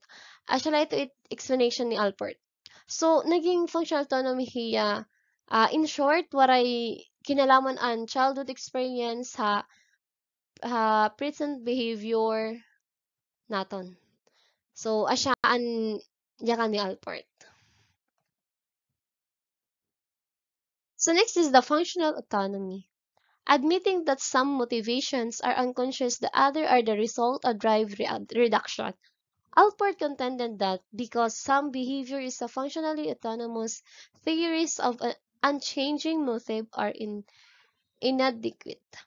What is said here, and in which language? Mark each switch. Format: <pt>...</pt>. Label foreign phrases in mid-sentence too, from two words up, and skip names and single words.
<war>Actually ito explanation ni Alpert. So, naging</war> <en>functional autonomy</en> <war>hiya,</war> <en>in short,</en> <war>waray kinalaman ang</war> <en>childhood experience</en> <war>ha</war> <en>present behavior</en> <war>naton. So, asyaan yakan ni Alport.</war> <en>So, next is the functional autonomy. Admitting that some motivations are unconscious, the other are the result of drive reduction. Alport contended that because some behavior is a functionally autonomous, theories of an unchanging motive are inadequate.</en>